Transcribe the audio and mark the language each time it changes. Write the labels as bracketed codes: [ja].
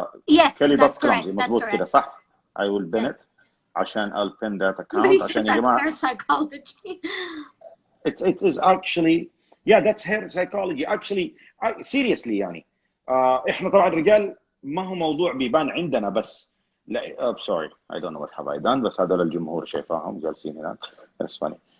[en] yes curly.clumsy [ar] مظبوط كده صح. [en] I will pin it عشان I'll pin that account عشان يا [ar] جماعة. [en] Hair psychology. It is actually that's hair psychology actually seriously [ar] يعني إحنا طبعا الرجال ما هو موضوع بيبان عندنا بس. [en] لا sorry I don't know what have I done [ar] بس هذول الجمهور شايفاهم جالسين هناك. [en] That's funny.